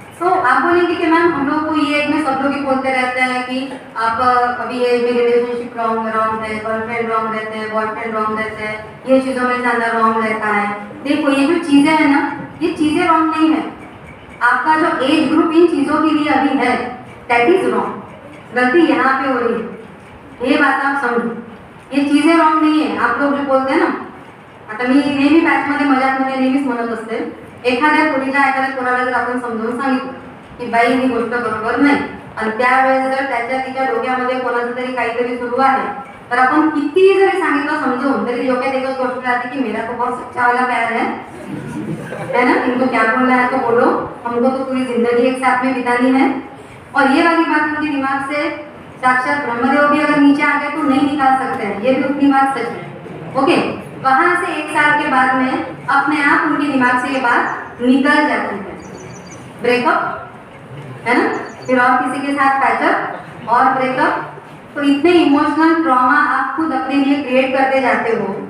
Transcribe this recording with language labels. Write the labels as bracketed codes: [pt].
[hi] तो आप बोलेंगे कि मैम हम लोग को ये एज में सब लोग ही बोलते रहते हैं कि आप अभी एज में रिलेशनशिप रॉन्ग है, गर्लफ्रेंड रॉन्ग रहते हैं, बॉयफ्रेंड रॉन्ग रहते हैं, ये चीज़ों में ज़्यादा रॉन्ग रहता है। देखो ये जो चीज़ें हैं ना, ये चीज़ें रॉन्ग नहीं है, आपका जो एज ग्रुप इन चीज़ों के लिए अभी है [en] That is wrong. [hi] गलती यहाँ पे हो रही है, ये बात आप समझो। ये चीज़ें रॉन्ग नहीं है। [mr] आप लोग जो बोलते हैं ना, आता मी नेहमी बॅचमध्ये मजाकमध्ये नेहमीच म्हणत असते, एखाद्या मुलीला एखाद्या कोणाला जर आपण समजावून सांगितलं की बाई ही गोष्ट बरोबर नाही आणि त्यावेळेस जर त्याच्या तिच्या डोक्यामध्ये कोणाचं तरी काहीतरी सुरू आहे, तर आपण कितीही जरी सांगितलं समजून तरी डोक्यात एकच गोष्ट राहते की [hi] मेरा तो बहुत सच्चा वाला प्यार है ना, इनको क्या बोलना है तो बोलो, हमको तो पूरी जिंदगी एक साथ में बितानी है। और ये वाली बात मुझे दिमाग से साक्षात ब्रह्मदेव भी अगर नीचे आ गए तो नहीं निकाल सकते हैं, ये भी उतनी बात सच है। ओके, वहां से 1 साल के बाद में अपने आप उनके दिमाग से ये बात निकल जाती है। ब्रेकअप है ना, फिर और किसी के साथ पैचअप और ब्रेकअप, तो इतने इमोशनल ट्रॉमा आप खुद अपने लिए क्रिएट करते जाते हो।